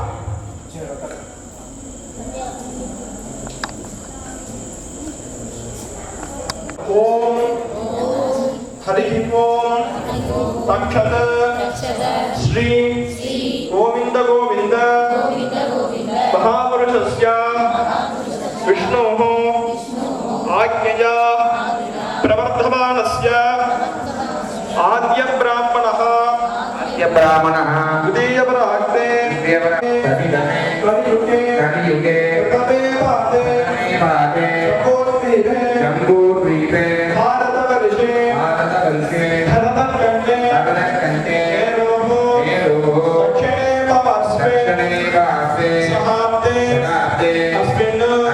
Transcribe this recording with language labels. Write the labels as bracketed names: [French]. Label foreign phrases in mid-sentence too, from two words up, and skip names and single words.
[Sanskrit] ஓம் ஹரி ஓம் தக்ஷத ஸ்ரீ கோவிந்த கோவிந்த மகாபுருஷஸ்ய விஷ்ணோः ஆக்ஞயா பிரவர்த்தமானஸ்ய ஆத்ய பிராமணः द्वितीयपराग्ने कलियुगे जम्बूद्वीपे भारतवर्षे धरतकण्ठे दक्षिणे पार्श्वे शताब्दे अस्मिन्